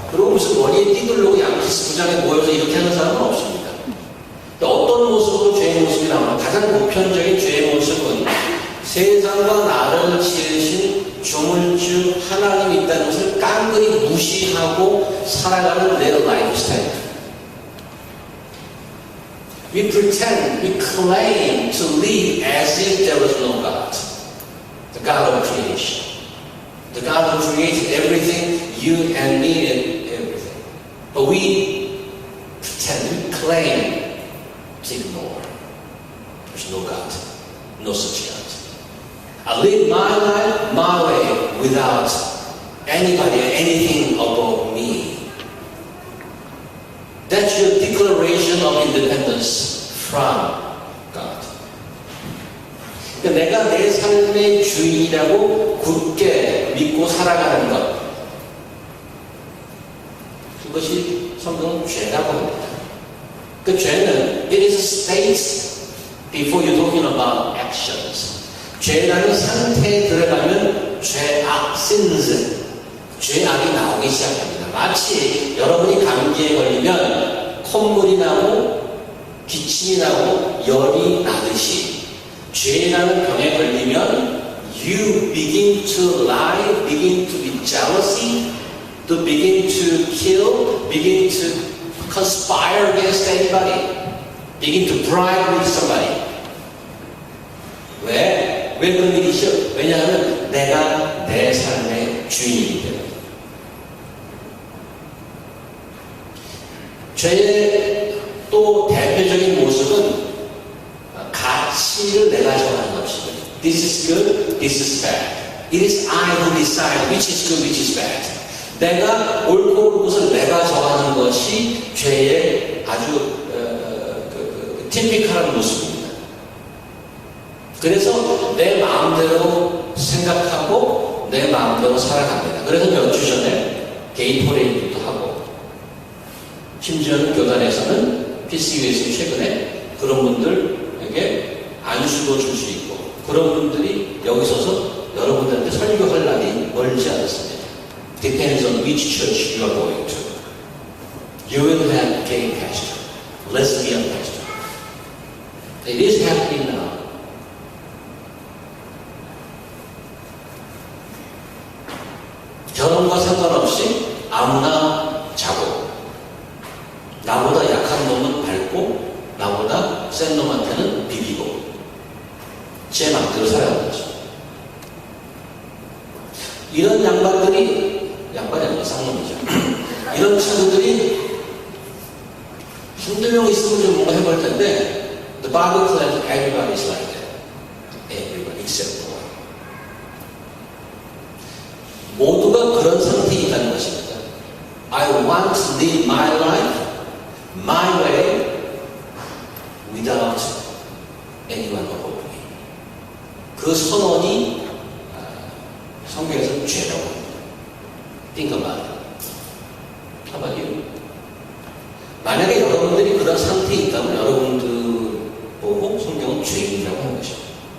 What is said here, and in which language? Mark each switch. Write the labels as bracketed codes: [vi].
[ko] 그리고 무슨 머리에 띠들로 양키스 부장에 모여서 이렇게 하는 사람은 없습니다. 어떤 모습으로 죄의 모습이 나오나 가장 보편적인 죄의 모습은 세상과 나를 지으신 조물주 하나님이 있다는 것을 깡그리 무시하고 살아가는 내 라이프 스타일. [en] We pretend, we claim to live as if there was no God. The God of creation. The God who created everything, you and me and everything. But we pretend, we claim to ignore. There's no God. No such God. I live my life my way without anybody or anything above me. That's your declaration of independence from God. [ko] 그러니까 내가 내 삶의 주인이라고 굳게 믿고 살아가는 것. 그것이 성경은 죄라고 합니다. 그 죄는 [en] it is a state before you're talking about actions. [ko] 죄라는 상태에 들어가면 죄악, sins, 죄악이 나오기 시작합니다. 마치 여러분이 감기에 걸리면 콧물이 나고 기침이 나고 열이 나듯이 죄라는 병에 걸리면 [en] you begin to lie, begin to be jealousy, to begin to kill, begin to conspire against anybody, begin to bribe with somebody. [ko] 왜 그런 일이죠? 왜냐하면 내가 내 삶의 주인이기 때문에. 죄의 또 대표적인 모습은 가치를 내가 정하는 것입니다. [en] This is good, this is bad. It is I who decide which is good, which is bad. [ko] 내가 옳고 그른 것을 내가 정하는 것이 죄의 아주 티피컬한 모습입니다. 그래서 내 마음대로 생각하고 내 마음대로 살아갑니다. 그래서 몇 주 전에 게이토레이드도 하고 심지어는 교단에서는 PCU에서 최근에 그런 분들에게 안수도 줄 수 있고 그런 분들이 여기 서서 여러분들한테 설교할 날이 멀지 않았습니다. [en] Depends on which church you are going to. You will have gay pastor, lesbian pastor. It is happening now. [ko] 결혼과 상관없이 아무나 자고 나보다 약한 놈은 밟고 나보다 센 놈한테는 비비고 제 맘대로 살아가는 거죠. 이런 양반이 아니라 쌍놈이죠. 이런 친구들이 한두 명 있으면 좀 뭔가 해볼 텐데 [en] The Bible claims everybody is like that. Everybody except one. [ko] 모두가 그런 상태에 있다는 것입니다. [en] I want to live my life my way without anyone above me. [ko] 그 선언이 성경에서는 죄라고 합니다. [en] Think about it. How about you? [ko] 만약에 여러분들이 그런 상태에 있다면 여러분들 보고 성경은 죄인이라고 하는 것입니다.